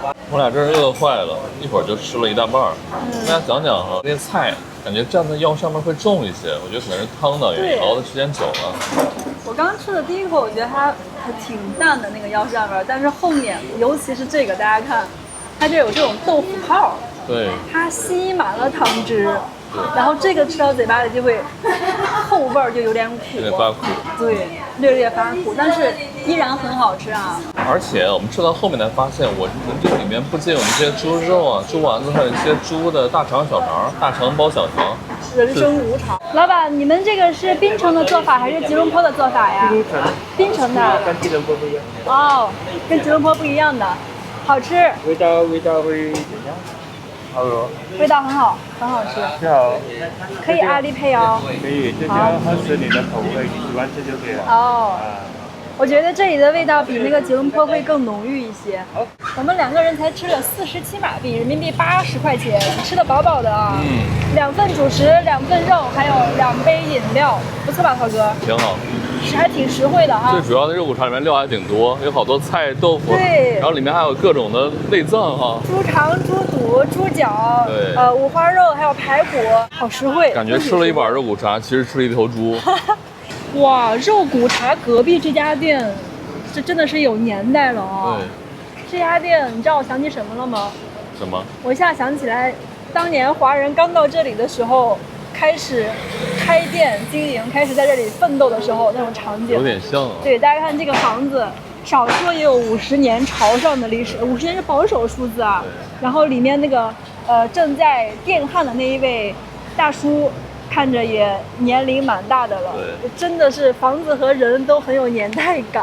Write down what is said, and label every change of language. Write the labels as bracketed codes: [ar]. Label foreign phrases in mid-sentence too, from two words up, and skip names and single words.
[zh] 我倆真是餓壞了，一會兒就吃了一大半兒。跟大家講講哈，那菜感覺蘸在腰上面會重一些，我覺得可能是湯的原因，熬的時間久了。我剛吃的第一口，我覺得它還挺淡的那個腰扇味，但是後面，尤其是這個，大家看，它就有這種豆腐泡，對，它吸滿了湯汁。然後這個吃到嘴巴裡就會後味兒就有點苦，有點發苦，對，略略發苦，但是依然很好吃啊。而且我們吃到後面才發現，我們這裡面不僅有一些豬肉啊、豬丸子，還有一些豬的大腸、小腸，大腸包小腸，人生無常。老闆，你們這個是檳城的做法還是吉隆坡的做法呀？檳城的，跟吉隆坡不一樣。哦，跟吉隆坡不一樣的，好吃。味道會怎樣？好咯，味道很好，很好吃。最好可以阿里配哦。可以，這就合適你的口味，你喜歡吃就可以了。哦。我覺得這裡的味道比那個吉隆坡會更濃郁一些。我們2個人才吃了47 馬幣，人民幣80塊錢，吃得飽飽的啊。2份主食，2份肉，還有2杯飲料，不錯吧，濤哥？挺好，還挺實惠的哈。最主要的肉骨茶裡面料還挺多，有好多菜、豆腐，對，然後裡面還有各種的內臟哈，豬腸、豬肚、豬腳，對，五花肉，還有排骨，好實惠。感覺吃了一碗肉骨茶，其實吃了一頭豬。哇，肉骨茶隔壁這家店，這真的是有年代了啊！對，這家店你知道我想起什麼了嗎？什麼？我一下想起來，當年華人剛到這裡的時候，開始開店經營，開始在這裡奮鬥的時候那種場景，有點像啊。对，大家看這個房子，少說也有50年朝上的歷史，50年是保守數字啊。然後裡面那個正在電焊的那一位大叔，看着也年齡蠻大的了，真的是房子和人都很有年代感。